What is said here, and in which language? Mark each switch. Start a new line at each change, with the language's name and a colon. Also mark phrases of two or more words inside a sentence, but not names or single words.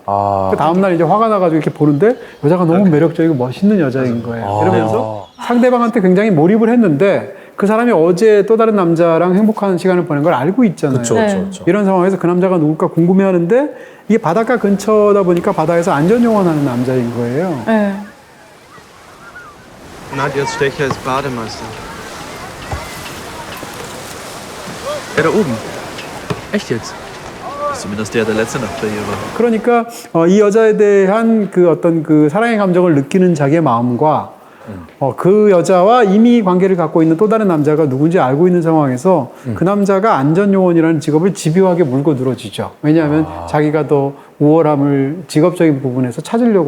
Korean: 그 다음날 이제 화가 나가지고 이렇게 보는데 여자가 너무 매력적이고 멋있는 여자인 거예요. 이러면서 상대방한테 굉장히 몰입을 했는데 그 사람이 어제 또 다른 남자랑 행복한 시간을 보낸 걸 알고 있잖아요. 그쵸, 그쵸, 그쵸. 이런 상황에서 그 남자가 누굴까 궁금해하는데 이게 바닷가 근처다 보니까 바다에서 안전요원하는 남자인 거예요. 네.
German: Nadja Stecher ist Bademeister. Der da oben. Echt jetzt? Zumindest der letzte Nacht bei ihr war.
Korean: 그러니까 이 여자에 대한 그 어떤 그 사랑의 감정을 느끼는 자기의 마음과 그 여자와 이미 관계를 갖고 있는 또 다른 남자가 누군지 알고 있는 상황에서 그 남자가 안전요원이라는 직업을 집요하게 물고 늘어지죠. 왜냐하면 자기가 더 우월함을 직업적인 부분에서 찾으려고